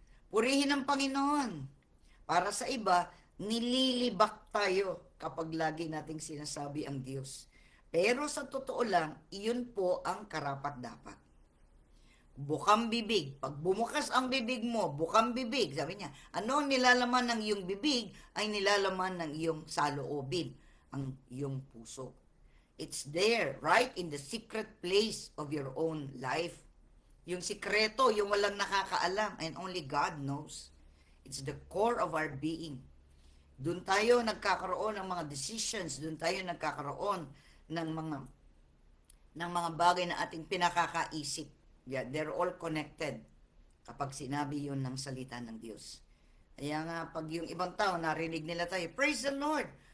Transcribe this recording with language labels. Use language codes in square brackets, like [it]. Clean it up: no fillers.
[tl] Purihin ang Panginoon. Para sa iba, nililibak tayo kapag lagi nating sinasabi ang Diyos. Pero sa totoo lang, iyon po ang karapat-dapat. Bukang bibig. Pag bumukas ang bibig mo, bukang bibig, sabi niya, ano ang nilalaman ng iyong bibig ay nilalaman ng iyong saloobin, ang iyong puso. [en] It's there, right in the secret place of your own life. [tl] Yung sikreto, yung walang nakakaalam, [en] and only God knows. It's the core of our being. [tl] Doon tayo nagkakaroon ng mga decisions, doon tayo nagkakaroon ng mga bagay na ating pinakakaisip. [en] Yeah, they're all connected [tl] kapag sinabi yun ng salita ng Diyos. Kaya nga, pag yung ibang tao, narinig nila tayo, [en] praise the Lord.